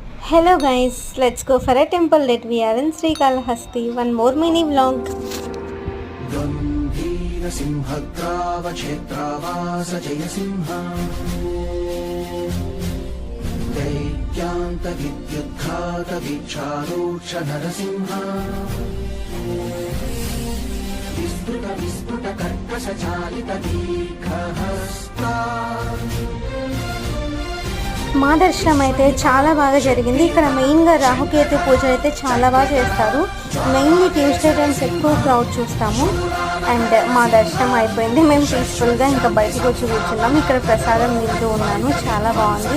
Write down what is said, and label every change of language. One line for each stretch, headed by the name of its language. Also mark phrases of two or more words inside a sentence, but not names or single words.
English: Hello guys, let's go for a temple that we are in Srikalahasti. One more mini vlog.
Sanskrit: गंभीर सिंहग्राव क्षेत्रावास जय सिंह दैत्यान्त विद्युद्घात वीक्षारूक्ष नरसिंह विस्फुट कर्कश चालित दीर्घहस्ता
Telugu: మా దర్శనం అయితే చాలా బాగా జరిగింది. ఇక్కడ మెయిన్గా రాహుకేతు పూజ అయితే చాలా బాగా చేస్తారు.
English: mainly Tuesday times
Telugu: ఎక్కువ క్రౌడ్ చూస్తాము. అండ్ మా దర్శనం అయిపోయింది. మేము పీస్ఫుల్గా ఇంకా బయటకు వచ్చి కూర్చున్నాం. ఇక్కడ ప్రసాదం తింటూ ఉన్నాను, చాలా బాగుంది.